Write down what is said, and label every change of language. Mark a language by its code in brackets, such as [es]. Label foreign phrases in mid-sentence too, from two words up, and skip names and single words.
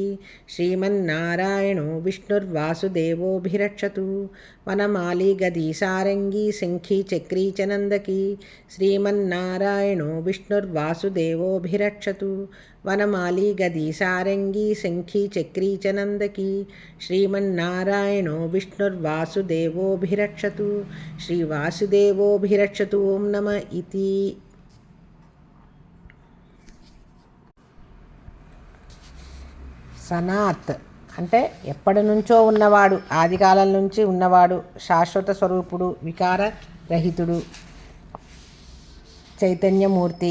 [sa] श्रीमन्नारायणो विष्णुर्वासुदेवोऽभिरक्षतु वनमाली गदी सारङ्गी शङ्खी चक्री च नन्दकी श्रीमन्नारायणो विष्णुर्वासुदेवोऽभिरक्षतु वनमाली गदी सारङ्गी शङ्खी चक्री च नन्दकी श्रीमन्नारायणो विष्णुर्वासुदेवोऽभिरक्षतु श्रीवासुदेवोऽभिरक्षतु ओं नमः इति [te] సనాత్ అంటే ఎప్పటి నుంచో ఉన్నవాడు, ఆదికాలం నుంచి ఉన్నవాడు, శాశ్వత స్వరూపుడు, వికారరహితుడు, చైతన్యమూర్తి.